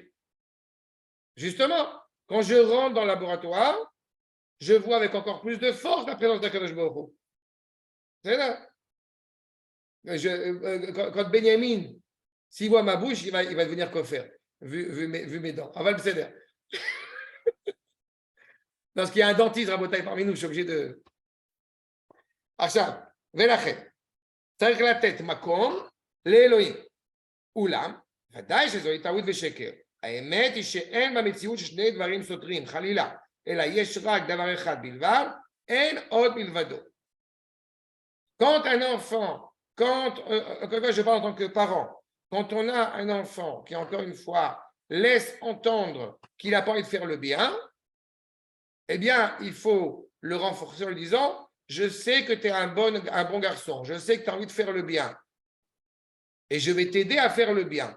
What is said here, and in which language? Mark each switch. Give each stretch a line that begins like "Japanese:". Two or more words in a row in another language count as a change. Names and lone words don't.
French: Justement, quand je rentre dans le laboratoire, je vois avec encore plus de force la présence d'
Hebrew: הקדוש ברוך הוא.
French: C'est là. Quand Benjamin, s'il voit ma bouche, il va devenir coffert, vu mes dents.
Hebrew: אבל בסדר.
French: Parce qu'il y a un dentiste rabotaille parmi nous, je suis obligé de.
Hebrew: עכשיו, ולכן, צריך לתת מקום לאלוהים. אולם, ודאי שזוהי טעות ושקר. האמת היא שאין במציאות שני דברים סותרים, חלילה, אלא יש רק דבר אחד בלבד, אין עוד מלבדו.
French: Quand un enfant, je parle en tant que parent, quand on a un enfant qui, encore une fois, laisse entendre qu'il n'a pas envie de faire le bien, eh bien, il faut le renforcer en lui disant, je sais que tu es un bon garçon, je sais que tu as envie de faire le bien, et je vais t'aider à faire le bien.